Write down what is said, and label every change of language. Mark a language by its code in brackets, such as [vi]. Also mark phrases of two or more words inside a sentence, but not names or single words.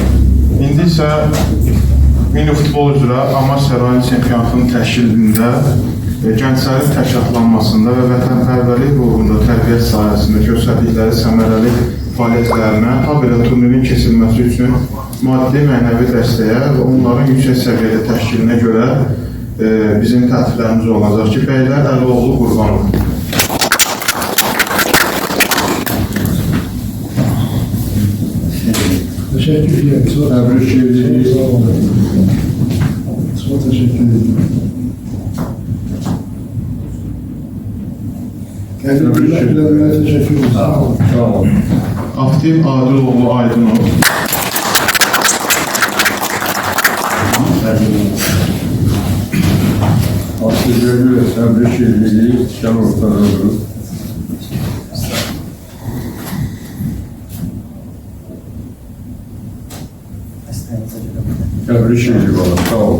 [az] İndi isə mini futbol üzrə Amasya rayon çempionatının təşkilində, gənclərin təşkilatlanmasında və vətənpərvərlik ruhunda tərbiyyət sahəsində göstərdikləri səmərəli fəaliyyətlərinə, habelə turnirin keçirilməsi üçün maddi, mənəvi dəstəyə və onların yüksək səviyyədə təşkilinə görə bizim təkliflərimiz olacaq ki, Bəylər Əlioğlu Qurbanov. [tr] Teşekkür ederim. [az] Təbrik edirik. [tr] Çok teşekkür ederim. Kendinize teşekkür ederim. [az] Sağ olun. Sağ olun. Aktiv Adiloğlu Aydınov. Aktivleri təbrik edirik. Gəl ortada durub. Təbrik edirik ola. Sağ olun.